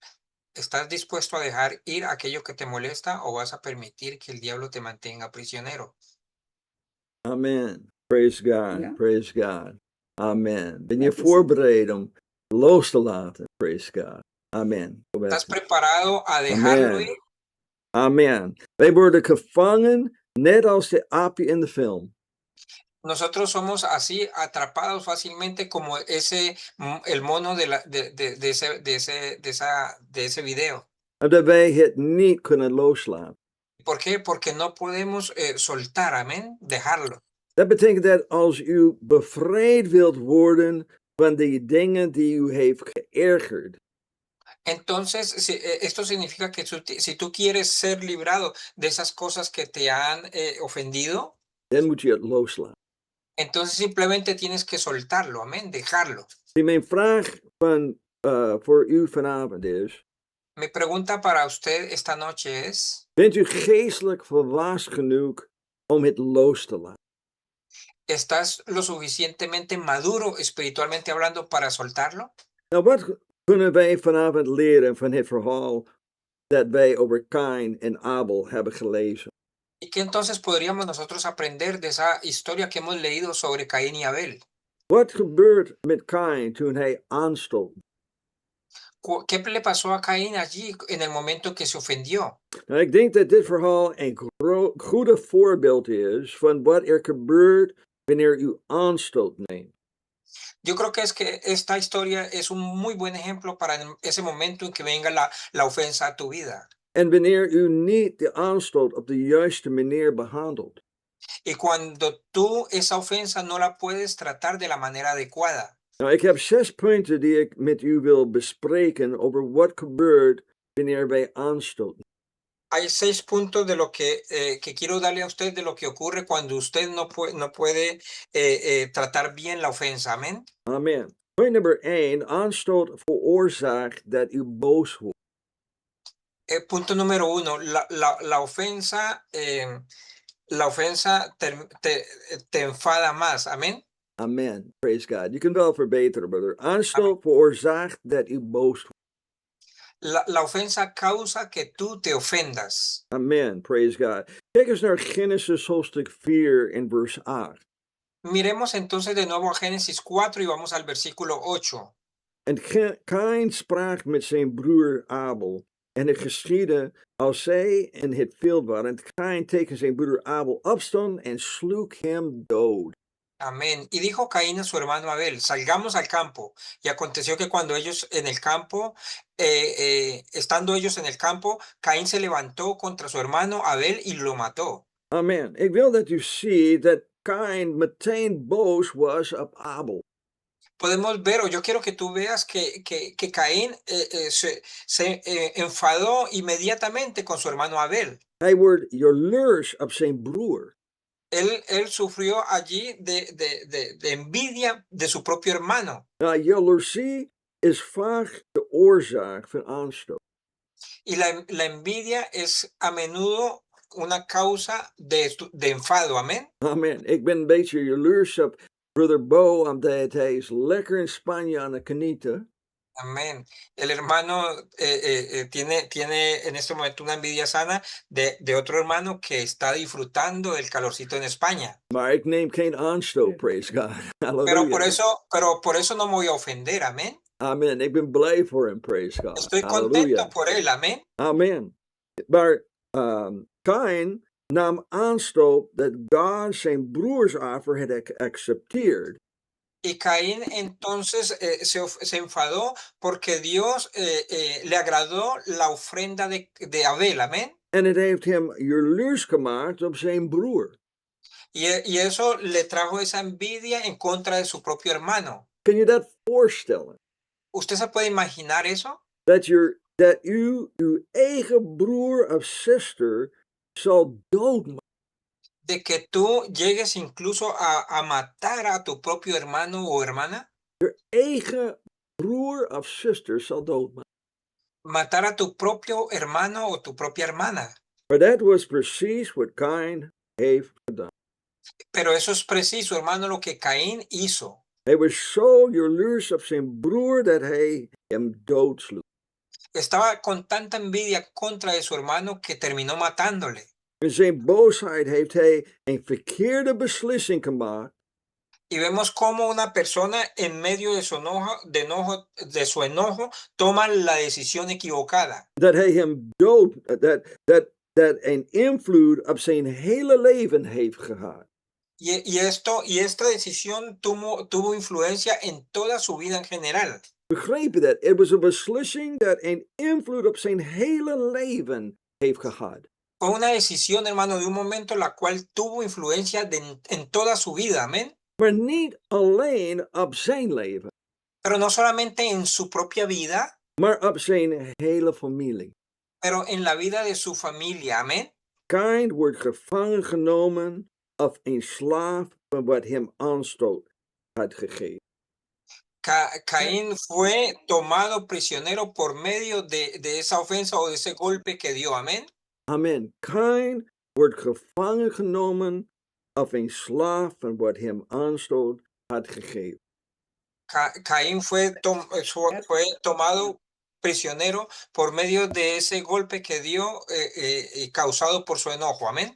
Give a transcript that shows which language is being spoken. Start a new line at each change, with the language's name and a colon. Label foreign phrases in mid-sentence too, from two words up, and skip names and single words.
Spanish: ir aquello que te molesta o vas a permitir que el diablo te mantenga prisionero?
English: Amen. Praise God.
Dutch: Ja.
English: Praise God. Amen.
Dutch: Ben je voorbereid om los te laten?
English: Praise God. Amen.
Spanish: ¿Estás preparado a dejarlo ir?
English: Amen.
Dutch: Wij worden gevangen, net als de aapje in de film.
Spanish: Nosotros somos así atrapados fácilmente como el mono de ese video.
Dutch: Omdat wij het niet kunnen loslaten.
Spanish: ¿Por qué? Porque no podemos soltar, amén, dejarlo.
Dutch: Dat betekent dat als u bevrijd wilt worden van die dingen die u heeft geërgerd,
Spanish: Entonces, esto significa que si tú quieres ser librado de esas cosas que te han ofendido,
Dutch: dan moet je het loslaten.
Spanish: entonces simplemente tienes que soltarlo, amén, dejarlo.
Dutch: Mijn vraag voor u vanavond is,
Spanish: Mi pregunta para usted esta noche es,
Dutch: bent u geestelijk volwassen genoeg om het los te laten?
Spanish: ¿estás lo suficientemente maduro espiritualmente hablando para soltarlo?
Dutch: Nou, wat kunnen wij vanavond leren van het verhaal dat wij over Kain en Abel hebben gelezen?
Spanish: ¿Y qué entonces podríamos nosotros aprender de esa historia que hemos leído sobre Caín y Abel?
Dutch: Wat gebeurt met Kain toen hij aanstootte?
Spanish: ¿Qué le pasó a Caín allí en el momento que se ofendió?
Dutch: Nou, ik denk dat dit verhaal een goede voorbeeld is van wat er gebeurt wanneer u aanstoot neemt.
Spanish: Yo creo que esta historia es un muy buen ejemplo para ese momento en que venga la ofensa a tu vida.
Dutch: En wanneer u niet de aanstoot op de juiste manier behandelt.
Spanish: Y cuando tú esa ofensa no la puedes tratar de la manera adecuada.
Dutch: Nou, ik heb 6 punten die ik met u wil bespreken over wat gebeurt wanneer wij aanstoten.
Spanish: Hay 6 puntos de lo que quiero darle a usted de lo que ocurre cuando usted no puede tratar bien la ofensa. Amén.
Dutch: Amen. Punt nummer 1. Aanstoot veroorzaakt dat u boos wordt.
Spanish: Punto número 1. La ofensa te enfada más. Amén.
English: Amen. Praise God.
Dutch: Je kunt wel verbeteren, brother. Aanstoot veroorzaakt dat u boos wordt.
Spanish: La ofensa causa que tú te ofendas.
English: Amen. Praise God.
Dutch: Kijk eens naar Genesis hoofdstuk 4 en vers 8.
Spanish: Miremos entonces de nuevo a Génesis 4 y vamos al versículo 8.
Dutch: En Kain sprak met zijn broer Abel. En het geschiedde als zij in het veld waren. En Kain tegen zijn broer Abel opstond en sloeg hem dood.
Spanish: Amén. Y dijo Caín a su hermano Abel, salgamos al campo. Y aconteció que cuando ellos en el campo, estando ellos en el campo, Caín se levantó contra su hermano Abel y lo mató.
English: Amen.
Dutch: Ik wil dat u ziet dat Kain meteen boos was op Abel.
Spanish: Podemos ver, o yo quiero que tú veas que Caín se enfadó inmediatamente con su hermano Abel.
Dutch: Hij wordt jaloers op zijn broer.
Spanish: Él sufrió allí de envidia de su propio hermano.
Dutch: Nou, jaloezie is vaak de oorzaak van aanstoot.
Spanish: Y la envidia es a menudo una causa de enfado. Amén.
English: Amen.
Dutch: Ik ben een beetje jaloers op brother Bo, omdat hij is lekker in Spanje aan het genieten.
Spanish: Amén. El hermano tiene en este momento una envidia sana de otro hermano que está disfrutando del calorcito en España.
Dutch: Maar ik neem geen aanstoot,
English: praise God.
Spanish: Pero por eso no me voy a ofender, amén.
Dutch: Amen. Ik ben blij voor hem,
English: praise God.
Spanish: Estoy contento por él, amén.
English: Amen.
Dutch: Maar Kain nam aanstoot dat God zijn broersoffer had geaccepteerd.
Spanish: Y Caín entonces se enfadó porque Dios le agradó la ofrenda de Abel, amén.
Dutch: En het heeft hem jaloers gemaakt op zijn broer.
Spanish: Y eso le trajo esa envidia en contra de su propio hermano.
Dutch: Kun je dat voorstellen?
Spanish: ¿Usted se puede imaginar eso?
Dutch: Dat u uw eigen broer of zuster zal doodmaken.
Spanish: De que tú llegues incluso a matar a tu propio hermano o hermana.
Dutch: Je eigen broer of zuster zal doodmaken.
Spanish: Matar a tu propio hermano o tu propia hermana.
Dutch: Maar dat was precies wat Kain heeft gedaan.
Spanish: Pero eso es preciso, hermano, lo que Caín hizo.
Dutch: Hij was zo jaloers op zijn broer dat hij hem doodsloeg.
Spanish: Estaba con tanta envidia contra de su hermano que terminó matándole.
Dutch: In zijn boosheid heeft hij een verkeerde beslissing gemaakt.
Spanish: Y vemos cómo una persona en medio de su enojo toma la decisión equivocada.
Dutch: Dat hij hem dood, dat dat een invloed op zijn hele leven heeft gehad.
Spanish: Y esta decisión tuvo influencia en toda su vida en general.
Dutch: Begreep je dat? Het was een beslissing dat een invloed op zijn hele leven heeft gehad.
Spanish: Fue una decisión, hermano, de un momento la cual tuvo influencia en toda su vida, amén.
Dutch: Maar niet alleen op zijn leven,
Spanish: Pero no solamente en su propia vida,
Dutch: maar op zijn hele familie.
Spanish: pero en la vida de su familia, amén.
Dutch: Kain wordt gevangen genomen of een slaaf van wat hem aanstoot had gegeven.
Spanish: Caín fue tomado prisionero por medio de esa ofensa o de ese golpe que dio, amén.
English: Amen.
Dutch: Kain wordt gevangen genomen of een slaaf van wat hem aanstoot had gegeven.
Spanish: Caín fue tomado prisionero por medio de ese golpe que dio causado por su enojo, amén.